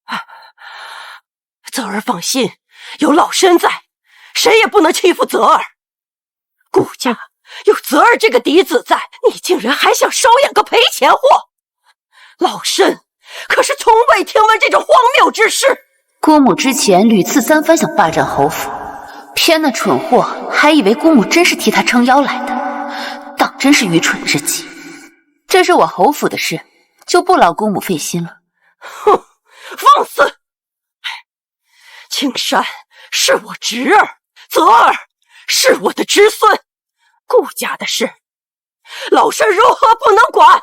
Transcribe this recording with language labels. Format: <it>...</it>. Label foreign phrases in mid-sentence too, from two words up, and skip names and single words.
<zh>澤兒放心，有老身在，誰也不能欺負澤兒。顧家有澤兒這個嫡子在，你竟然還想收養個賠錢貨？老身可是從未聽聞這種荒謬之事。姑母之前屢次三番想霸占侯府，偏那蠢貨還以為姑母真是替他撐腰來的，當真是愚蠢至極。這是我侯府的事， 就不劳姑母費心了。哼，放肆！青山是我侄儿，泽儿是我的侄孙，顾家的事，老身如何不能管？</zh>